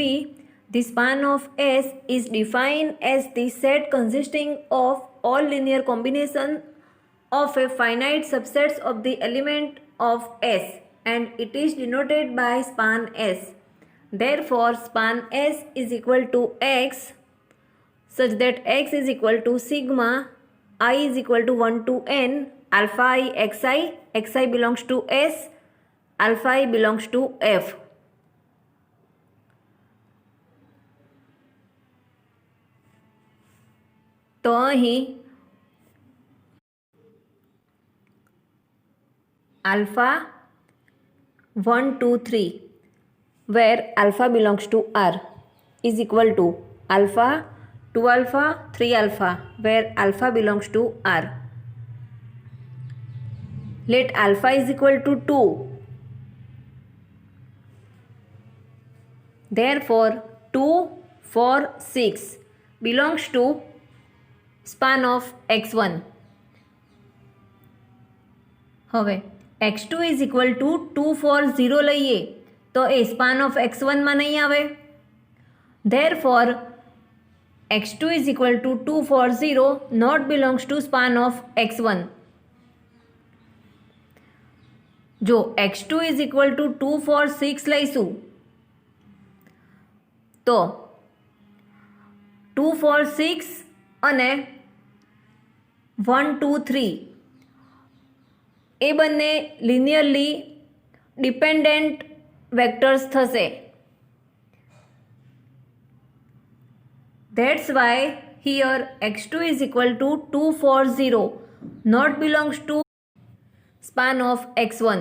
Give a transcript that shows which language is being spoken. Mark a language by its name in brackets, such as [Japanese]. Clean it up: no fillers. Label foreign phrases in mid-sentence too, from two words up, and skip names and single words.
[English] The span of S is defined as the set consisting of all linear combination of a finite subsets of the element of S, and it is denoted by span S. Therefore span S is equal to X, such that X is equal to sigma I is equal to 1 to n alpha I xi belongs to S, alpha I belongs to F. [Gujarati] તો અહીં [English] alpha 1, 2, 3 where alpha belongs to R is equal to alpha 2 alpha 3 alpha where alpha belongs to R. Let alpha is equal to 2. Therefore 2, 4, 6 belongs to span of x1. [Gujarati] હવે [English] x2 is equal to [Gujarati] 2, 4, 0 લઈએ તો એ [English] span of x1 [Gujarati] માં નહીં આવે. [English] Therefore x2 is equal to 2, 4, 0 not belongs to span of x1. [Gujarati] જો [English] x2 is equal to [Gujarati] 2, 4, 6 લઈશું તો 2, 4, 6 અને 1, 2, 3 એ બંને [English] linearly dependent vectors [Gujarati] થશે. [English] That's why here x2 is equal to 2, 4, 0 not belongs to span of x1.